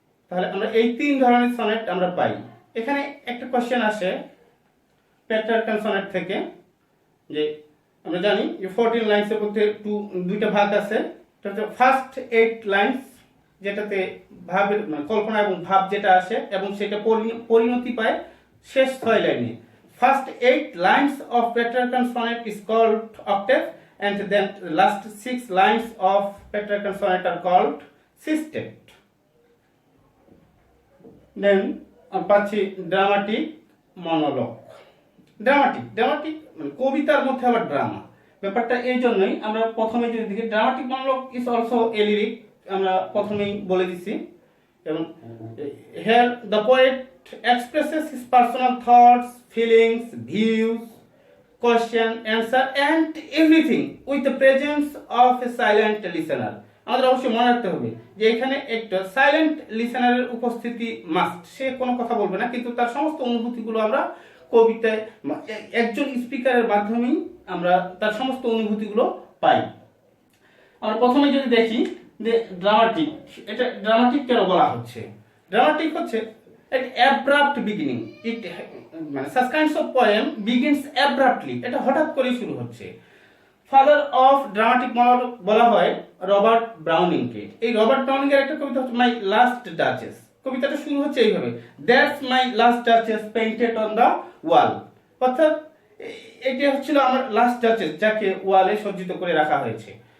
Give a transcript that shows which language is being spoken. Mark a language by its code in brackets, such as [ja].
[bn] তাহলে আমরা এই তিন ধরনের সনেট আমরা পাই। এখানে একটা কোশ্চেন আসে পেট্রারকান সনেট থেকে, যে আমরা জানি যে 14 লাইনসের মধ্যে দুইটা ভাগ আছে। ফার্স্ট 8 লাইনস যেটাতে ভাবের কল্পনা এবং ভাব যেটা আসে এবং সেটা পরিণতি পায় শেষ 6 লাইনে। [en] First 8 lines of Petrarchan sonnet is called octave and then the last 6 lines of Petrarchan sonnet are called sestet. [bn] Then পাচ্ছি ড্রামাটিক মনোলগ। ড্রামাটিক মানে কবিতার মধ্যে আবার ড্রামা, ব্যাপারটা এই জন্যই আমরা প্রথমে যদি দেখি [en] dramatic monologue is also a lyric, [bn] আমরা প্রথমেই বলে দিছি। [en] এবং here the poet expresses his personal thoughts, feelings, views, question, answer and everything with the presence of a silent listener. [bn] আমাদের অবশ্যই মনে রাখতে হবে যে এখানে একটা সাইলেন্ট লিসেনারের উপস্থিতি মাস্ট। সে কোনো কথা বলবে না, কিন্তু তার সমস্ত অনুভূতিগুলো আমরা কবিতায় একজন স্পিকারের মাধ্যমেই আমরা তার সমস্ত অনুভূতিগুলো পাই। আমরা প্রথমে যদি দেখি যে ড্রামাটিক, এটা ড্রামাটিক কেন বলা হচ্ছে? [en] Dramatic হচ্ছে an abrupt beginning. It মানে such kinds of poem begins abruptly. [bn] এটা হঠাৎ করে শুরু হচ্ছে। ফাদার অফ ড্রামাটিক মনোলগ বলা হয় রবার্ট ব্রাউনিংকে। এই রবার্ট ব্রাউনিং এর একটা কবিতা হচ্ছে মাই লাস্ট ডাচেস। কবিতাটা শুরু হচ্ছে এইভাবে, [en] That's my last duchess painted on the wall. [bn] অর্থাৎ এটা হচ্ছিল আমার লাস্ট ডাচেস, যাকে ওয়ালে সজ্জিত করে রাখা হয়েছে।